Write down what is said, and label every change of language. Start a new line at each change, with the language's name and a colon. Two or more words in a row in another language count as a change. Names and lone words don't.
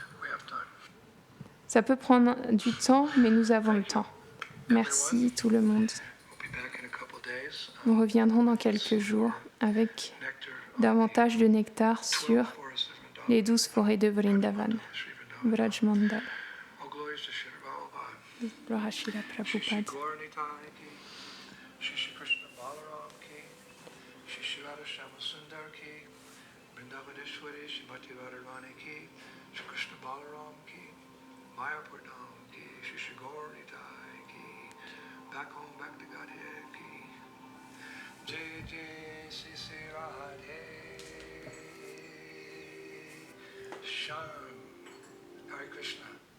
French: Ça peut prendre du temps, mais nous avons le temps. Merci tout le monde. Nous reviendrons dans quelques jours avec davantage de nectar sur les 12 forêts de Vrindavan. Vraj Mandal. Gloire à Srila Prabhupada.
Hindi: मायापुर धाम की, श्री श्री गौर निताई की,
English: back home, back to Godhead
Hindi: की, जय जय श्री श्री राधे श्याम.
Sanskrit: हरे कृष्ण.